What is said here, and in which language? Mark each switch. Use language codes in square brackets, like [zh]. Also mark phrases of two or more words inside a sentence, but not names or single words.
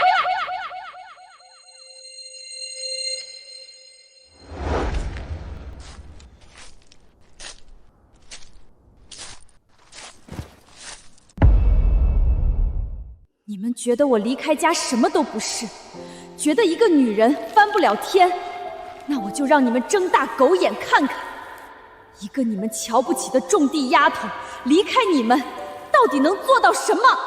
[zh] 你們覺得我離開家什麼都不是，覺得一個女人翻不了天，那我就讓你們睜大狗眼看看，一個你們瞧不起的種地丫頭，離開你們到底能做到什麼？